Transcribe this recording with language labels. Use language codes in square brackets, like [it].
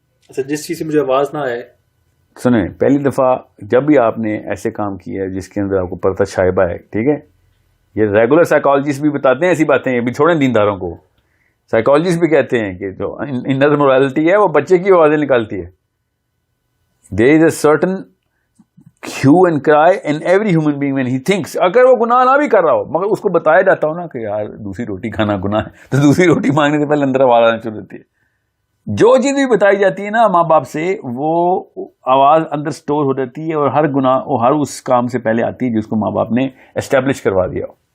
[ur] اچھا, جس چیز سے مجھے آواز نہ آئے. سنیں, پہلی دفعہ جب بھی آپ نے ایسے کام کیا ہے جس کے اندر آپ کو پردہ شائبہ ہے, ٹھیک ہے, یہ ریگولر سائیکالوجسٹ بھی بتاتے ہیں ایسی باتیں, یہ بھی چھوڑیں دینداروں کو. سائیکالوجسٹ بھی کہتے ہیں کہ جو انر مورالٹی ہے وہ بچے کی آوازیں نکالتی ہے. [en] There is a certain hue and cry in every human being when he thinks. [ur] اگر وہ گناہ نہ بھی کر رہا ہو مگر اس کو بتایا جاتا ہو نا کہ یار دوسری روٹی کھانا گناہ ہے, تو دوسری روٹی مانگنے سے پہلے اندر آواز آنا شروع ہوتی ہے. جو چیز بھی بتائی جاتی ہے نا ماں باپ سے, وہ آواز اندر سٹور ہو جاتی ہے, اور ہر گناہ وہ ہر اس کام سے پہلے آتی ہے جس کو ماں باپ نے اسٹیبلش کروا دیا ہو.